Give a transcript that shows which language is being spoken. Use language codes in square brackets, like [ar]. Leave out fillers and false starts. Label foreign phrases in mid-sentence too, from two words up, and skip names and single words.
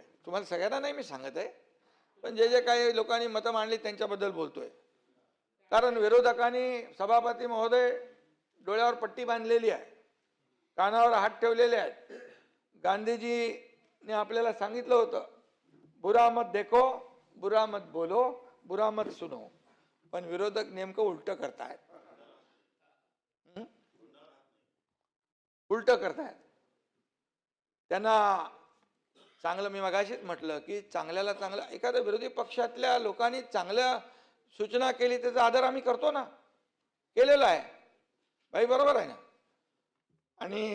[mr] तुम्हाला सगळ्यांना नाही मी सांगत आहे, पण जे काही लोकांनी मतं मांडली त्यांच्याबद्दल बोलतोय. कारण विरोधकांनी, सभापती महोदय, डोळ्यावर पट्टी बांधलेली आहे, कानावर हात ठेवलेले आहेत. गांधीजीने आपल्याला सांगितलं होतं, [hi] बुरा मत देखो, बुरा मत बोलो, बुरा मत सुनो. [mr] पण विरोधक नेमकं उलट करतायत, त्यांना चांगलं, मी मगाशीच म्हटलं की चांगल्याला चांगलं, एखाद्या विरोधी पक्षातल्या लोकांनी चांगल्या सूचना केली त्याचा आदर आम्ही करतो ना, केलेला आहे भाई, बरोबर आहे ना.